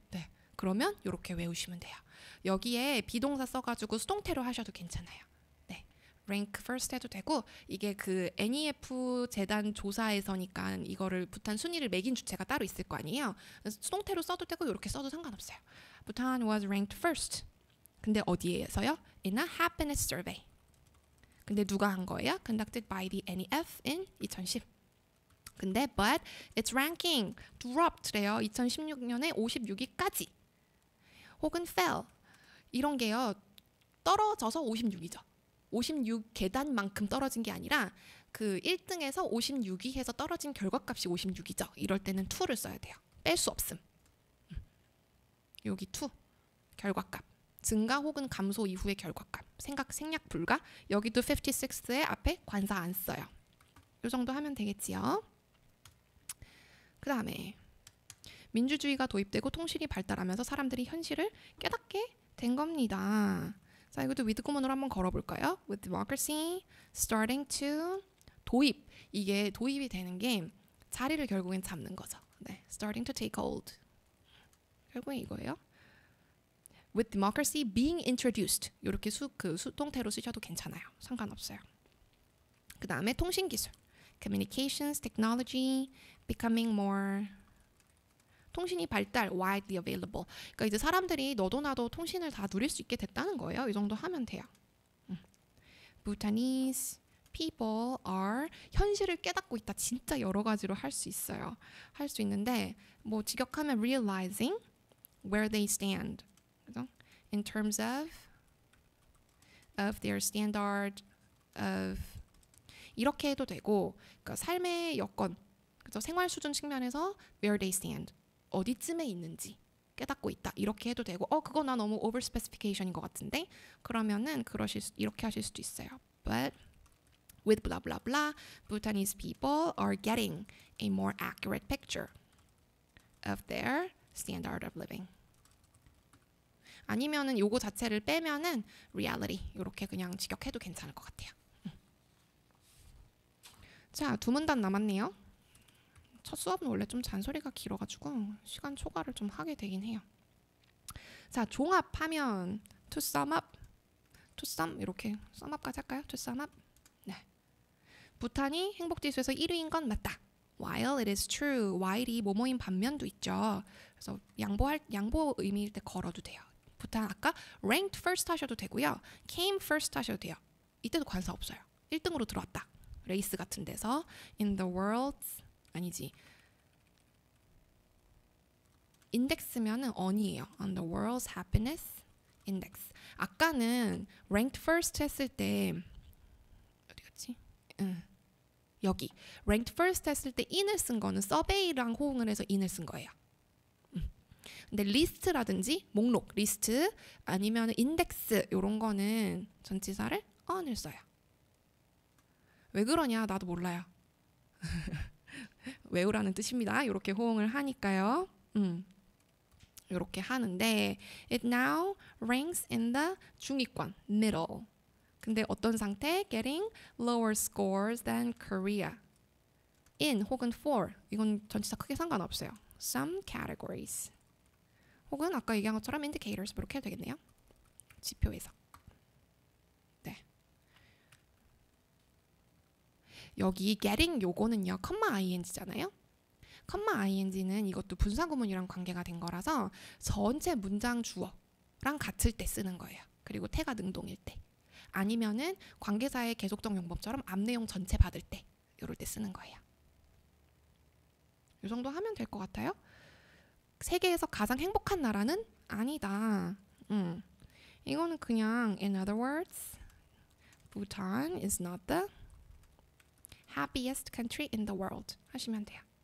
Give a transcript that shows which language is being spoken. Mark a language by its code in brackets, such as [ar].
[ko] 네, 그러면 이렇게 외우시면 돼요. 여기에 비동사 써가지고 수동태로 하셔도 괜찮아요. 네, [en] rank first [ko] 해도 되고 이게 그 NEF 재단 조사에서니까 이거를 부탄 순위를 매긴 주체가 따로 있을 거 아니에요. 수동태로 써도 되고 이렇게 써도 상관없어요. [en] Bhutan was ranked first. [ko] 근데 어디에서요? [en] In a happiness survey. [ko] 근데 누가 한 거예요? [en] Conducted by the NEF in 2010. 근데 but its ranking dropped래요. [ko] 2016년에 56위까지. 혹은 fell. 이런 게요. 떨어져서 56위죠. 56 계단만큼 떨어진 게 아니라 그 1등에서 56위에서 떨어진 결과값이 56이죠. 이럴 때는 to를 써야 돼요. 뺄 수 없음. 여기 to. 결과값. 증가 혹은 감소 이후의 결과값. 생략 불가. 여기도 56의 앞에 관사 안 써요. 이 정도 하면 되겠지요. 그 다음에 민주주의가 도입되고 통실이 발달하면서 사람들이 현실을 깨닫게 된 겁니다. 자, 이것도 with 구문으로 한번 걸어볼까요? [en] With democracy starting to 도입. [ko] 이게 도입이 되는 게 자리를 결국엔 잡는 거죠. 네, [en] starting to take hold. [ko] 결국엔 이거예요. [en] with democracy being introduced [ko] 이렇게 수동태로 쓰셔도 괜찮아요. 상관없어요. 그 다음에 통신기술 [en] communications, technology, becoming more [ko] 통신이 발달, [en] widely available. [ko] 그러니까 이제 사람들이 너도 나도 통신을 다 누릴 수 있게 됐다는 거예요. 이 정도 하면 돼요. [en] Bhutanese people are [ko] 현실을 깨닫고 있다. 진짜 여러 가지로 할 수 있어요. 할 수 있는데 뭐 직역하면 [en] realizing where they stand. [ko] 그죠? [en] In terms of their standard of [ko] 이렇게 해도 되고 그러니까 삶의 여건, 그죠? 생활 수준 측면에서 [en] where they stand. [ko] 어디쯤에 있는지 깨닫고 있다. 이렇게 해도 되고 그거 나 너무 over specification인 것 같은데 그러면은 이렇게 하실 수도 있어요. [en] But with blah blah blah, Bhutanese people are getting a more accurate picture of their standard of living. [ko] 아니면은 요거 자체를 빼면은 reality 이렇게 그냥 직역해도 괜찮을 것 같아요. 자, 두 문단 남았네요. 첫 수업은 원래 좀 잔소리가 길어가지고 시간 초과를 좀 하게 되긴 해요. 자, 종합하면 [en] to sum up, [ko] to sum 이렇게 sum up까지 할까요? [en] to sum up. 네. [ko] 부탄이 행복지수에서 1위인 건 맞다. [en] While it is true, while이 [ko] 뭐뭐인 반면도 있죠. 그래서 양보 의미일 때 걸어도 돼요. 부탄 아까 [en] ranked first [ko] 하셔도 되고요. [en] came first [ko] 하셔도 돼요. 이때도 관사 없어요. 1등으로 들어왔다. 레이스 같은 데서 [en] in the world's [ko] 아니지. 인덱스면은 on이에요. [en] On the world's happiness index. [ko] 아까는 ranked first 했을 때 어디 갔지? 여기 [en] ranked first [ko] 했을 때 in을 쓴 거는 survey랑 호응을 해서 in을 쓴 거예요. 근데 리스트라든지 목록, 리스트 아니면 인덱스 이런 거는 전치사를 on을 써요. 왜 그러냐? 나도 몰라요. 외우라는 뜻입니다. 이렇게 호응을 하니까요. 이렇게 하는데 [en] it now ranks in the 중위권, middle. [ko] 근데 어떤 상태? [en] getting lower scores than Korea. [ko] in 혹은 for 이건 전치사 크게 상관없어요. [en] some categories. [ko] 혹은 아까 얘기한 것처럼 indicators 이렇게 해도 되겠네요. 지표에서. 네. 여기 getting 요거는요. 컴마 ing잖아요. 컴마 ing는 이것도 분사구문이랑 관계가 된 거라서 전체 문장 주어랑 같을 때 쓰는 거예요. 그리고 태가 능동일 때. 아니면은 관계사의 계속적 용법처럼 앞내용 전체 받을 때 이럴 때 쓰는 거예요. 이 정도 하면 될 것 같아요. 세계에서 가장 행복한 나라는 아니다. 이거는 그냥 [en] in other words, Bhutan is not the happiest country in the world [ko] 하시면 돼요.